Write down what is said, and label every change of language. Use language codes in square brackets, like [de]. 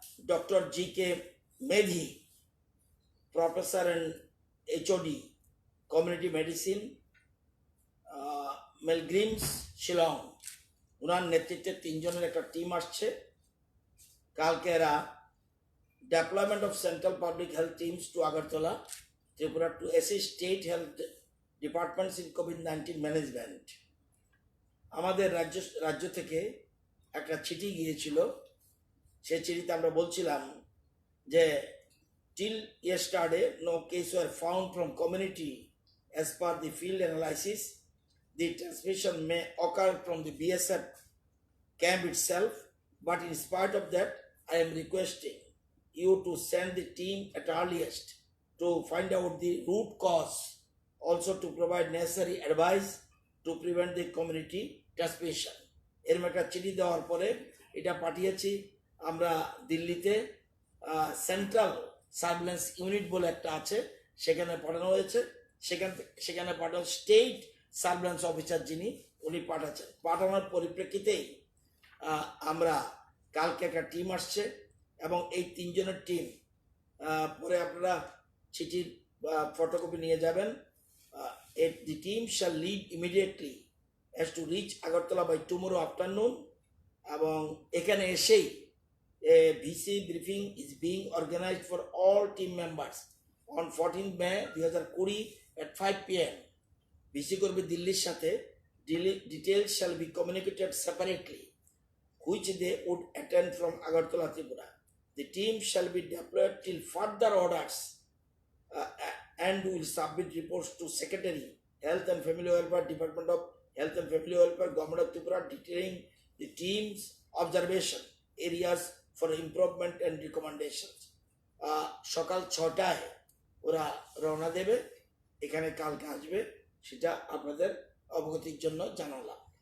[bn] Doctor জি.কে. Medhi, professor and HOD community medicine, মেলগ্রিমস, Shillong, ওনার নেতৃত্বে 3 জনের একটা টিম আসছে কালকে। [en] এরা deployment of central public health teams to Agartala, Tripura to assist state health departments in COVID-19 management. [bn] আমাদের রাজ্য থেকে একটা চিঠি গিয়েছিল, সেই চিঠিতে আমরা বলছিলাম যে [en] till yesterday no case were found from community as per the field analysis. The transmission may occur from the BSF camp itself, but in spite of that I am requesting you to send the team at earliest to find out the root cause, also to provide necessary advice to prevent the community transmission. [bn] এরকম একটা চিঠি দেওয়ার পরে এটা পাঠিয়েছি আমরা দিল্লিতে। Central surveillance unit বলে একটা আছে, সেখানে পাঠানো হয়েছে। সেখানে পাঠানো স্টেট সার্ভিলেন্স অফিসার যিনি, উনি পাঠানোর পরিপ্রেক্ষিতেই আমরা কালকে একটা টিম আসছে। এবং এই 3 জনের টিম পরে আপনারা চিঠির ফটোকপি নিয়ে যাবেন। [en] The team shall leave immediately as to reach Agartala by tomorrow afternoon. [bn] এবং এখানে এসেই [en] VC briefing is being organized for all team members on 14 May 2020 at 5 PM. [bn] VC করবে দিল্লির সাথে। [en] Details shall be communicated separately, which they would attend from Agartala, Tripura. The team shall be deployed till further orders and will submit reports to Secretary, Health and Family Welfare, Department of Health and Family Welfare, Government of Tripura, detailing the team's observation areas for improvement and recommendations. [bn] সকাল 6টায় ওরা রওনা দেবে, এখানে কালকে আসবে, সেটা আপনাদের অবগতির জন্য জানালাম।